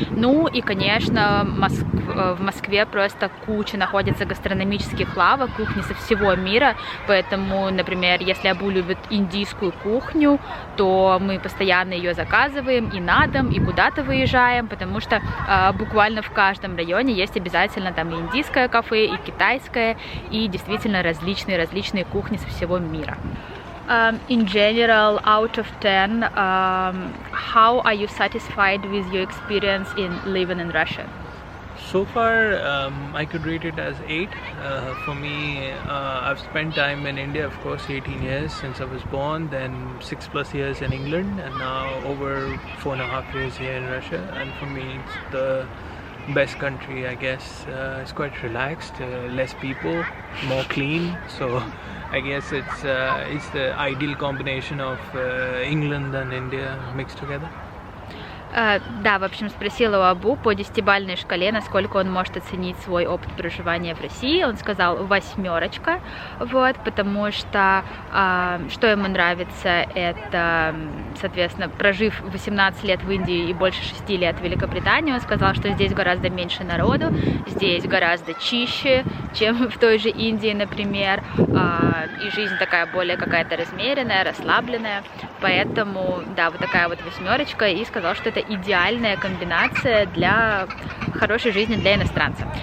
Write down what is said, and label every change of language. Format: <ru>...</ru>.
<ru>Ну и, конечно, в Москве просто куча находится гастрономических лавок, кухни со всего мира, поэтому, например, если Абу любит индийскую кухню, то мы постоянно ее заказываем и на дом, и куда-то выезжаем, потому что буквально в каждом районе есть обязательно там и индийское кафе, и китайское, и действительно различные кухни со всего мира.</ru> <en>In general, out of 10, how are you satisfied with your experience in living in Russia? So far, I could rate it as 8. For me, I've spent time in India, of course, 18 years since I was born, then 6+ years in England, and now over 4.5 years here in Russia. And for me, it's the best country, I guess. It's quite relaxed, less people, more clean. So I guess it's the ideal combination of England and India mixed together.</en> <ru>Да, в общем, спросила у Абу по 10-бальной шкале, насколько он может оценить свой опыт проживания в России. Он сказал 8, вот, потому что что ему нравится, это, соответственно, прожив 18 лет в Индии и больше 6 лет в Великобритании, он сказал, что здесь гораздо меньше народу, здесь гораздо чище, чем в той же Индии, например, и жизнь такая более какая-то размеренная, расслабленная, поэтому, да, вот такая вот 8, и сказал, что это идеальная комбинация для хорошей жизни для иностранца.</ru>